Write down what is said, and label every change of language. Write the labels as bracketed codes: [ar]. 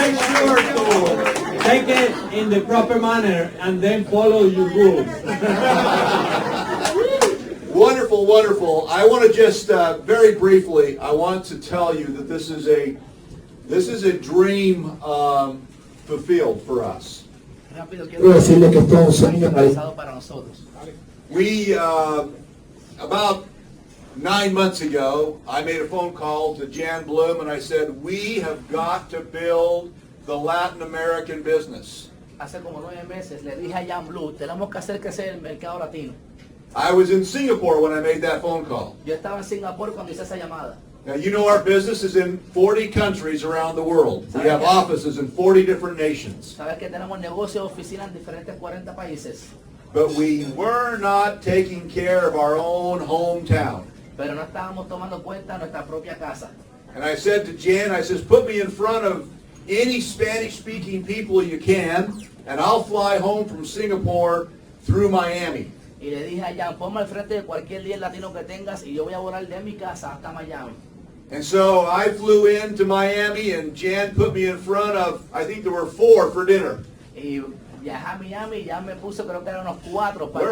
[en] Make sure to take it in the proper manner and then follow your rules. Wonderful, wonderful. I want to just very briefly, I want to tell you that this is a This is a dream fulfilled for us. [es] Quiero decirles que esto es un sueño realizado para nosotros. [en] We, about 9 months ago, I made a phone call to Jan Bloom and I said, we have got to build the Latin American business. [es] Hace como 9 meses le dije a Jan Blue, tenemos que hacer crecer el mercado latino. [en] I was in Singapore when I made that phone call. [es] Yo estaba en Singapur cuando hice esa llamada. [en] Now, you know our business is in 40 countries around the world. We have offices in 40 different nations. [es] Sabes que tenemos negocios, oficinas en diferentes 40 países. [en] But we were not taking care of our own hometown. [es] Pero no estábamos tomando cuenta de nuestra propia casa. [en] And I said to Jan, I says, put me in front of any Spanish-speaking people you can, and I'll fly home from Singapore through Miami. [es] Y le dije a Jan, ponme al frente de cualquier líder latino que tengas y yo voy a volar de mi casa hasta Miami. [en] And so I flew into Miami, and Jan put me in front of, I think there were 4 for dinner. [es] Y viajé a Miami y ya me puso, creo que eran unos 4 para